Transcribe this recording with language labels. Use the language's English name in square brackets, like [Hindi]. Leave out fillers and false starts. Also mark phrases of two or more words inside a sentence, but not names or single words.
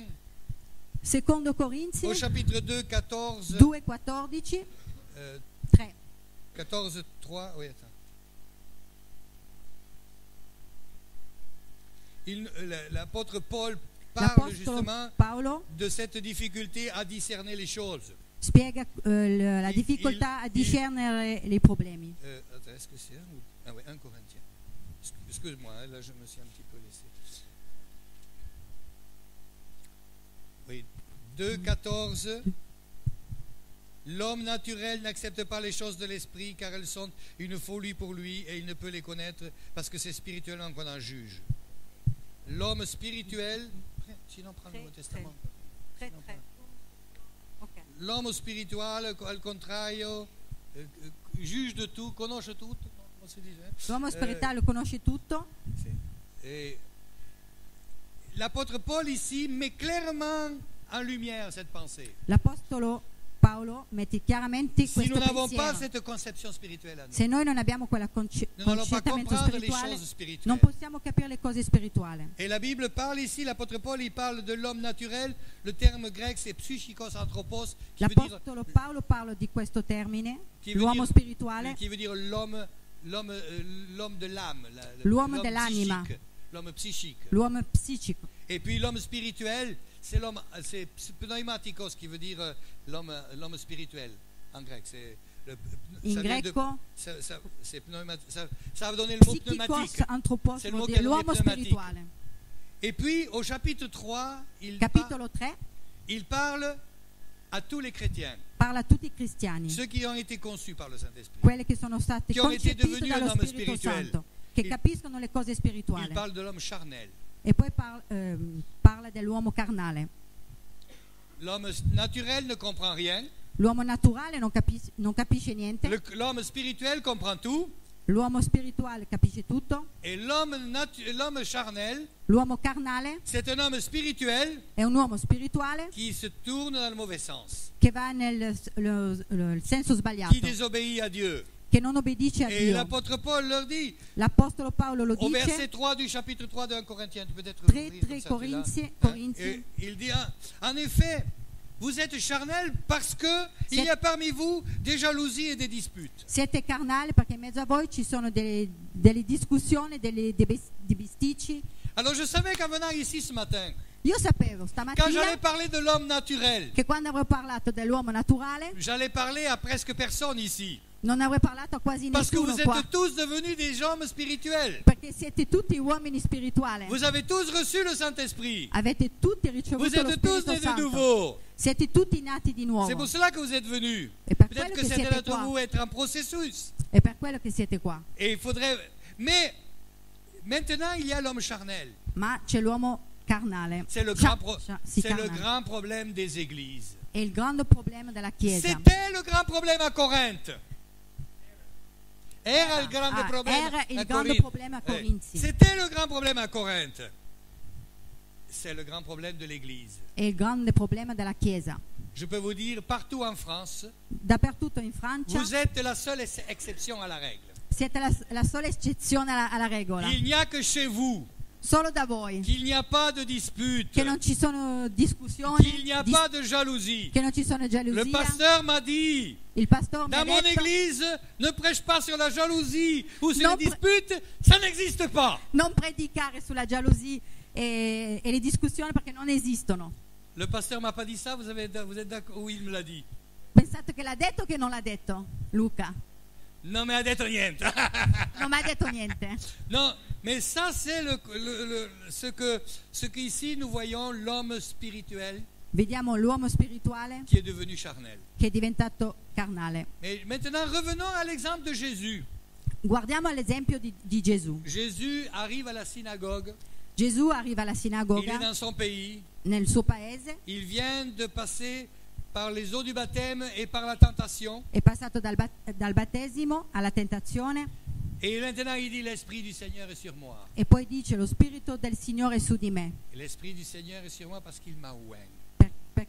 [Italian] Secondo Corinzi [French] au chapitre 2, 14, 2,14, 3. 14, 3, oui, attends. L'apôtre Paul parle [Italian] L'Apostolo [French] justement [Italian] Paolo [French] de cette difficulté à discerner les choses. [Italian] spiega la difficoltà a discernere i problemi. [French] Attends, est-ce que c'est ah oui, 1 Corinthiens. Excuse-moi, hein, là je me suis un petit peu laissé. Oui, 2, 14. L'homme naturel n'accepte pas les choses de l'esprit car elles sont une folie pour lui et il ne peut les connaître parce que c'est spirituellement qu'on en juge. L'homme spirituel, sinon prends le Nouveau Testament. [Italian] Tre. Ok. L'homme spirituale, al contrario, [French] juge de tout, [Italian] conosce tutto. Come si dice? L'uomo spirituale conosce tutto. Sì. [French] Et l'apôtre Paul ici met clairement en lumière cette pensée. [Italian] L'apostolo Paolo mette chiaramente Si questo [French] nous n'avons pas [Italian] pensiero. [French] cette conception spirituelle à nous, [Italian] Se noi non abbiamo quella [French] nous n'allons pas [Italian] concettamento [French] comprendre les [Italian] spirituale, [French] choses spirituelles. [Italian] non possiamo capire le cose spirituali. [French] Et la Bible parle ici, l'apôtre Paul, il parle de l'homme naturel. Le terme grec, c'est [Greek] psychikos anthropos, [French] qui veut dire, [Italian] L'apostolo Paolo parla di questo termine, [French] qui veut [Italian] l'uomo [French] dire- [Italian] spirituale, [French] qui veut dire l'homme de l'âme, [Italian] L'uomo dell'anima. [French] psychique, l'homme psychique. [Italian] l'uomo psichico. [French] Et puis l'homme spirituel, c'est l'homme, c'est pneumatikos, qui veut dire l'homme spirituel en grec. C'est [Italian] In [French] ça vient de- [Italian] greco, [French] c'est ça va donner le mot [Italian] psychikos [French] pneumatique. [Italian] anthropos [French] C'est le [Italian] vuol [French] mot [Italian] dire che l'uomo viene pneumatique. spirituale. [French] Et puis au chapitre 3, [Italian] Capitolo 3 [French] il parle à tous les chrétiens, [Italian] parla a tutti i cristiani, [French] ceux qui ont été conçus par le Saint-Esprit. [Italian] quelli che sono stati Che hanno été concepiti [French] devenus [Italian] dallo un uomo Spirito [French] spirituel. [Italian] Santo, che [French] Il- [Italian] capiscono le cose [French] Il [Italian] spirituali. [French] parle de l'homme charnel. [Italian] E poi parla dell'uomo carnale. [French] L'homme naturel ne comprend rien. [Italian] L'uomo naturale non capisce niente, [French] L'homme spirituel comprend tout. [Italian] l'uomo spirituale capisce tutto, [French] Et l'homme charnel, [Italian] l'uomo carnale [French] c'est un homme spirituel [Italian] è un uomo spirituale [French] qui se tourne dans le mauvais sens, [Italian] che va nel senso sbagliato, [French] qui désobéit à Dieu. [Italian] che non obbedisce a [French] Et [Italian] Dio. [French] l'apôtre Paul leur dit, [Italian] L'Apostolo Paolo lo [French] au verset [Italian] dice, [French] 3 du chapitre 3 de 1 Corinthiens, peut-être [Italian] 3, [French] ouvrir comme ça, tu l'as, [Italian] Corinzi, [French] et il dit, en effet, vous êtes charnel parce que il y a parmi vous des jalousies et des disputes. [Italian] siete carnali perché in mezzo a voi ci sono delle discussioni, dei bisticci. [French] Alors je savais qu'en venant ici ce matin, [Italian] Io sapevo [French] quand [Italian] stamattina [French] j'allais parler de l'homme naturel, [Italian] che quando avrò parlato dell'uomo naturale [French] j'allais parler à presque personne ici. [Italian] non avrei parlato a quasi [French] Parce que [Italian] nessuno [French] vous [Italian] qua, [French] êtes tous devenus des hommes spirituels. [Italian] perché siete tutti uomini spirituali. [French] Vous avez tous reçu le Saint-Esprit. [Italian] Avete tutti [French] Vous [Italian] ricevuto lo [French] êtes tous [Italian] Spirito [French] nés de [Italian] Santo. [French] nouveau. [Italian] Siete tutti nati di [French] C'est [Italian] nuovo. [French] pour cela que vous êtes venus. [Italian] E per [French] Peut-être [Italian] quello [French] que [Italian] che [French] certains [Italian] siete [French] d'entre [Italian] qua. [French] vous être en processus. [Italian] È per quello che siete qua. [French] Et il faudrait. Mais maintenant, il y a l'homme charnel. [Italian] Ma c'è l'uomo carnale. [French] C'est le, [Italian] Sì, [French] c'est le [Italian] carnale. [French] grand problème des églises. [Italian] È il grande problema della Chiesa. [French] C'était le grand problème à Corinthe. [Italian] Era il grande problema era il a grande Corinthe. problema a Corinzi. [French] C'était le grand problème à Corinthe. C'est le grand problème de l'Église. [Italian] È il grande problema della Chiesa. [French] Je peux vous dire, partout en France, [Italian] Dappertutto in Francia [French] vous êtes la seule exception à la règle. [Italian] siete la sola eccezione alla regola. [French] Il n'y a que chez vous [Italian] Solo da voi. [French] qu'il n'y a pas de dispute, [Italian] Che non ci sono discussioni, [French] qu'il n'y a pas de jalousie. [Italian] che non ci sono [French] Le [Italian] gelosia. [French] pasteur m'a dit, [Italian] Il pastore mi ha [French] dans mon [Italian] detto [French] église, ne prêche pas sur la jalousie ou sur [Italian] Non, [French] les disputes, ça n'existe pas. [Italian] non predicare sulla gelosia e le discussioni perché non esistono. [French] Le pasteur m'a pas dit ça, vous êtes d'accord? Oui, il me l'a dit. [Italian] Pensate che l'ha detto o che non l'ha detto? Luca [French] Non, mais [Italian] ha detto niente. non mi ha detto niente. [French] Non, mais ça c'est ce qu'ici nous voyons l'homme spirituel [Italian] Vediamo l'uomo spirituale [French] qui est devenu charnel. [Italian] che è diventato carnale. [French] Mais maintenant, revenons à l'exemple de Jésus. [Italian] Guardiamo l'esempio di Gesù. [French] Jésus arrive à la synagogue, [Italian] Gesù arriva alla [French] il est [Italian] sinagoga [French] dans son pays, [Italian] nel suo paese, [French] il vient de passer par les eaux du baptême et par la tentation. [Italian] è passato dal battesimo alla tentazione [French] Et maintenant, il dit, l'Esprit du Seigneur est sur moi. [Italian] e poi dice lo spirito del Signore è su di me [French] Et l'Esprit du Seigneur est sur moi parce qu'il m'a oint.